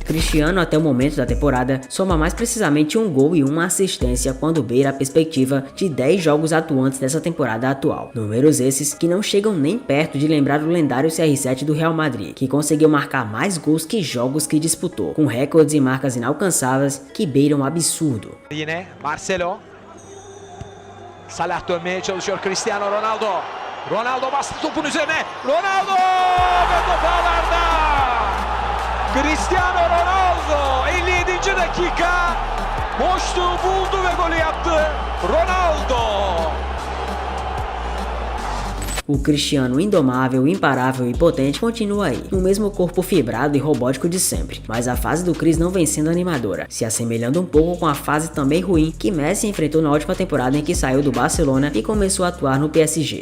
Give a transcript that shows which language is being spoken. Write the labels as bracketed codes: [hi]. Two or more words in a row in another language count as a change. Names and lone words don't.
[pt] Cristiano, até o momento da temporada, soma mais precisamente um gol e uma assistência quando beira a perspectiva de 10 jogos atuantes dessa temporada atual. Números esses que não chegam nem perto de lembrar o lendário CR7 do Real Madrid, que conseguiu marcar mais gols que jogos que disputou, com recordes e marcas inalcançáveis que beiram o absurdo. [tr] Yine Marcelo. Salah dönmeye çalışıyor Cristiano Ronaldo. Ronaldo bastı topun üzerine. Ronaldo ve top ağlarda. Cristiano Ronaldo 57. dakika boşluğu buldu ve golü yaptı. Ronaldo. [pt] O Cristiano indomável, imparável e potente continua aí, no mesmo corpo fibrado e robótico de sempre, mas a fase do Chris não vem sendo animadora, se assemelhando um pouco com a fase também ruim que Messi enfrentou na última temporada em que saiu do Barcelona e começou a atuar no PSG.